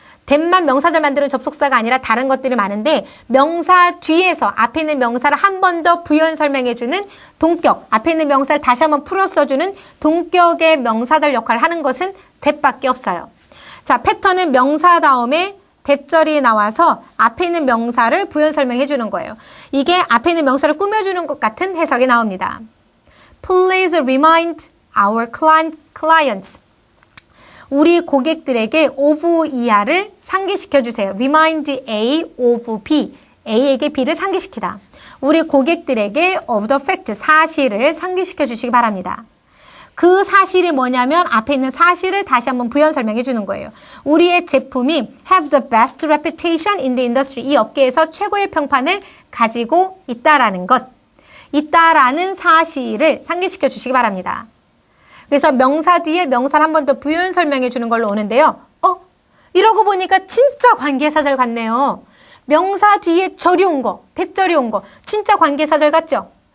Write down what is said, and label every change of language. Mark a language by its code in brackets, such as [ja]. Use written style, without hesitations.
[ko] 대만 명사절 만드는 접속사가 아니라 다른 것들이 많은데 명사 뒤에서 앞에 있는 명사를 한 번 더 부연 설명해주는 동격, 앞에 있는 명사를 다시 한번 풀어 써주는 동격의 명사절 역할을 하는 것은 대밖에 없어요. 자, 패턴은 명사 다음에 대절이 나와서 앞에 있는 명사를 부연 설명해 주는 거예요. 이게 앞에 있는 명사를 꾸며주는 것 같은 해석이 나옵니다. [en] Please remind our clients. [ko] 우리 고객들에게 of 이하를 상기시켜 주세요. [en] Remind A of B. [ko] A에게 B를 상기시키다. 우리 고객들에게 of the fact, 사실을 상기시켜 주시기 바랍니다. 그 사실이 뭐냐면 앞에 있는 사실을 다시 한번 부연 설명해 주는 거예요. [en] 우리의 제품이 have the best reputation in the industry. [ko] 이 업계에서 최고의 평판을 가지고 있다라는 것. 있다라는 사실을 상기시켜 주시기 바랍니다. 그래서 명사 뒤에 명사를 한 번 더 부연 설명해 주는 걸로 오는데요. 이러고 보니까 진짜 관계사절 같네요. 명사 뒤에 절이 온 거, 대절이 온 거, 진짜 관계사절 같죠?